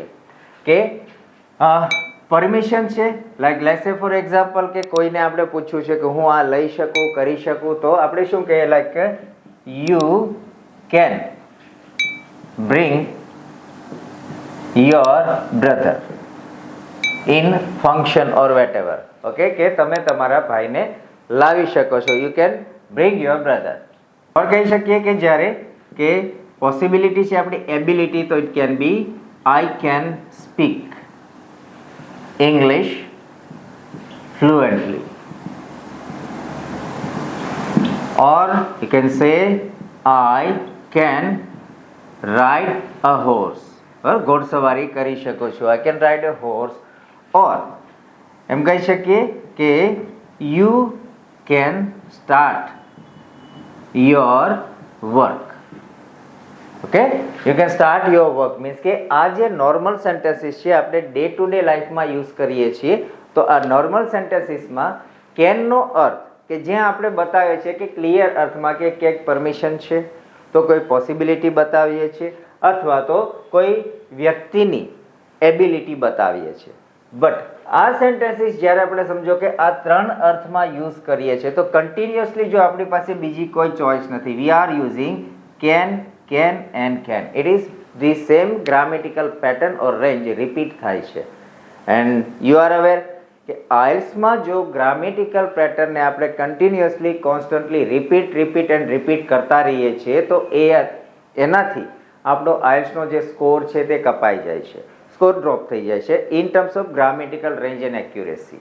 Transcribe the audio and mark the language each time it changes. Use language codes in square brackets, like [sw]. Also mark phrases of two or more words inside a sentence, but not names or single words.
[gu] કે પરમિશન છે, [en] like let's say for example [gu] કે કોઈને આપણે પૂછ્યું છે કે હું આ લઈ શકું, કરી શકું, તો આપણે શું કહીએ, [en] like you can bring your brother in function or whatever. [gu] ઓકે, કે તમે તમારા ભાઈને લાવી શકો છો. [en] you can bring your brother. [gu] પણ કહી શકીએ કે જ્યારે કે પોસિબિલિટી છે આપણી એબિલિટી, તો [en] it can be I can speak English fluently, or you can say I can ride a horse. [gu] ઘોડસવારી કરી શકો છો. [en] I can ride a horse. [gu] or એમ કહી શકીએ કે [en] you can start your work. [gu] ઓકે, [en] you can start your work [gu] મીન્સ કે આ જે નોર્મલ સેન્ટેન્સીસ છે આપણે [en] day to day lifeમાં [gu] યુઝ કરીએ છીએ, તો આ નોર્મલ સેન્ટેન્સીસમાં કેનનો અર્થ કે જ્યાં આપણે બતાવીએ છીએ કે ક્લિયર અર્થમાં કે ક્યાંક પરમિશન છે, તો કોઈ પોસિબિલિટી બતાવીએ છીએ અથવા તો કોઈ વ્યક્તિની એબિલિટી બતાવીએ છીએ. બટ આ સેન્ટેન્સીસ જ્યારે આપણે સમજો કે આ ત્રણ અર્થમાં યુઝ કરીએ છીએ તો કન્ટિન્યુઅસલી જો આપણી પાસે બીજી કોઈ ચોઇસ નથી, [en] we are using can and can. It is the same grammatical pattern or range repeat [gu] થાય છે. [en] and you are aware [gu] કે આઇલ્સમાં જો ગ્રામેટિકલ પેટર્નને આપણે કન્ટિન્યુઅસલી કોન્સ્ટન્ટલી રિપીટ કરતા રહીએ છીએ તો એનાથી આપણો આઇલ્સનો જે સ્કોર છે તે કપાઈ જાય છે, સ્કોર ડ્રોપ થઈ જાય છે [en] in terms of grammatical range and accuracy.